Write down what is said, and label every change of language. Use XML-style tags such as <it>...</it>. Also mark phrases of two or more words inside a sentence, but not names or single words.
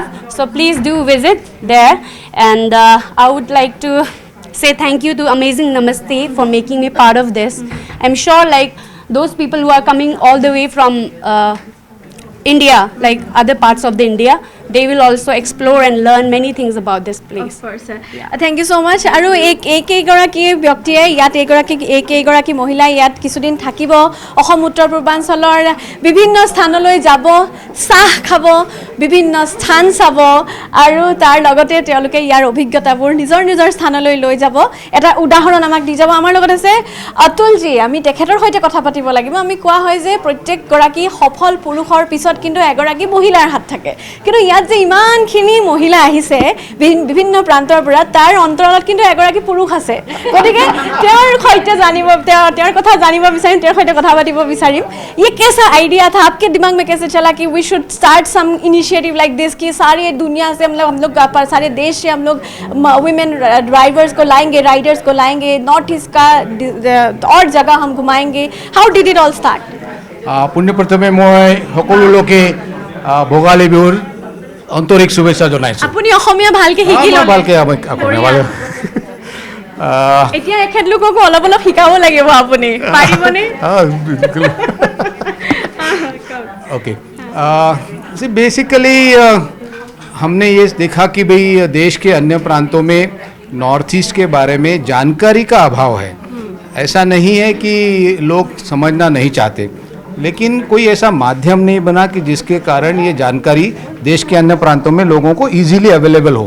<en>So please do visit there. And I would like to say thank you to Amazing Namaste for making me part of this. I'm sure like those people who are coming all the way from India, like other parts of the India, they will also explore and learn many things about this place. Of course. Thank you so much.</en> <as>আৰু এইগৰাকী ব্যক্তিয়ে ইয়াত এইগৰাকী মহিলা ইয়াত কিছুদিন থাকিব, অসম উত্তৰ পূৰ্বাঞ্চলৰ বিভিন্ন স্থানলৈ যাব, চাহ খাব, বিভিন্ন স্থান চাব আৰু তাৰ লগতে তেওঁলোকে ইয়াৰ অভিজ্ঞতাবোৰ নিজৰ স্থানলৈ লৈ যাব, এটা উদাহৰণ আমাক দি যাব। আমাৰ লগত আছে অতুলজী। আমি তেখেতৰ সৈতে কথা পাতিব লাগিব। আমি কোৱা হয় যে প্ৰত্যেকগৰাকী সফল পুৰুষৰ পিছত কিন্তু এগৰাকী মহিলাৰ হাত থাকে, কিন্তু ইয়াত যে ইমানখিনি মহিলা আহিছে বিভিন্ন প্ৰান্তৰ পৰা, তাৰ অন্তৰালত কিন্তু এগৰাকী পুৰুষ আছে। গতিকে তেওঁৰ সৈতে তেওঁৰ কথা জানিব বিচাৰিম, তেওঁৰ সৈতে কথা পাতিব বিচাৰিম।</as> <hi>ये कैसा आइडिया था आपके दिमाग में, कैसे चला कि</hi> <en>we should start some initiative like this</en> <hi>कि सारी दुनिया से हम लोग सारे देश से हम लोग</hi> <en>women drivers</en> <hi>को लाएंगे, राइडर्स को लाएंगे, नॉर्थ ईस्ट का और जगह हम घुमाएंगे।</hi> <en>How did it all start?</en> <as>পোনপ্ৰথমে মই সকলো লোকে ভোগালী বিহুৰ আন্তৰিক শুভেচ্ছা জনাইছোঁ। আপুনি অসমীয়া ভালকে শিকি ল'লে? ভালকে অসমীয়া এতিয়া এখেতলোককো অলপ শিকাব লাগিব, আপুনি পাৰিবনে?</as> <hi>ओके बेसिकली हमने ये देखा कि भाई देश के अन्य प्रांतों में नॉर्थ ईस्ट के बारे में जानकारी का अभाव है। ऐसा नहीं है कि लोग समझना नहीं चाहते, लेकिन कोई ऐसा माध्यम नहीं बना कि जिसके कारण ये जानकारी देश के अन्य प्रांतों में लोगों को</hi> <en>easily available</en> <hi>हो।</hi>